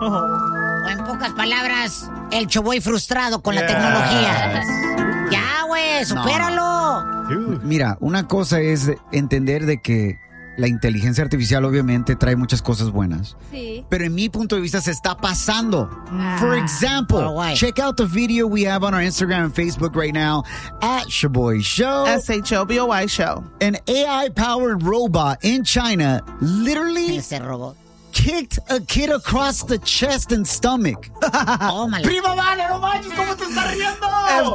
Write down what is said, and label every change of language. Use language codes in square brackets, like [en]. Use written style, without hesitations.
[es] O en pocas palabras, el Shiboy frustrado con la tecnología. Ya, güey, supéralo. Mira, una cosa es entender de que la inteligencia artificial obviamente trae muchas cosas buenas. Sí. Pero en mi punto de vista se está pasando. [en] For example, check out the video we have on our Instagram and Facebook right now at Shiboy Show. S-H-O-B-O-Y Show. An AI-powered robot in China literally kicked a kid across the chest and stomach. Oh, my. [es] Prima Vale, no manches, ¿cómo te estás riendo?